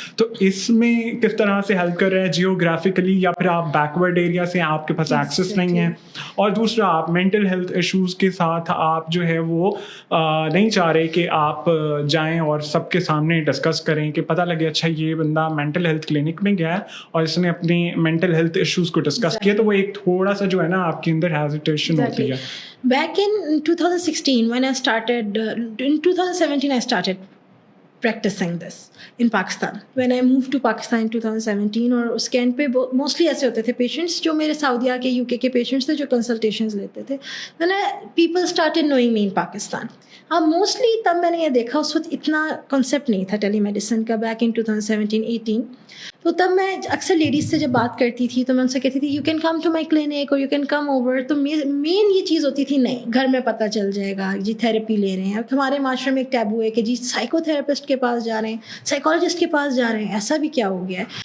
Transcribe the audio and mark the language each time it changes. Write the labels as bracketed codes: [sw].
[ur] تو اس میں کس طرح سے ہیلپ کر رہے ہیں جیوگرافیکلی, یا پھر آپ بیکورڈ ایریا سے آپ کے پاس ایکسیس نہیں ہے, اور دوسرا آپ مینٹل ہیلتھ ایشوز کے ساتھ آپ جو ہے وہ نہیں چاہ رہے کہ آپ جائیں اور سب کے سامنے ڈسکس کریں کہ پتہ لگے اچھا یہ بندہ مینٹل ہیلتھ کلینک میں گیا ہے اور اس نے اپنی مینٹل ہیلتھ ایشوز کو ڈسکس کیا, تو وہ ایک تھوڑا سا جو ہے نا آپ کے اندر ہیزیٹیشن ہوتی ہے. [en] Back in 2016 when I started, in 2017 I started practicing this in Pakistan. When I moved to Pakistan in 2017, [ur] اور اس کے اینڈ پہ موسٹلی ایسے ہوتے تھے پیشنٹس جو میرے سعودیہ کے UK کے پیشنٹس تھے جو کنسلٹیشنز لیتے تھے. [en] then people started knowing me in Pakistan. [ur] اب موسٹلی تب میں نے یہ دیکھا اس وقت اتنا کانسیپٹ نہیں تھا ٹیلی میڈیسن کا, بیک ان 2017-18. تو تب میں اکثر لیڈیز سے جب بات کرتی تھی تو میں ان سے کہتی تھی [en] You can come to my clinic اور you can come over. [ur] تو مین یہ چیز ہوتی تھی نہیں گھر میں پتہ چل جائے گا جی تھیراپی لے رہے ہیں. اب ہمارے معاشرے میں ایک ٹیبو ہے کہ جی سائیکو تھراپسٹ کے پاس جا رہے ہیں, سائیکالوجسٹ کے پاس جا رہے ہیں, ایسا بھی کیا ہو گیا ہے.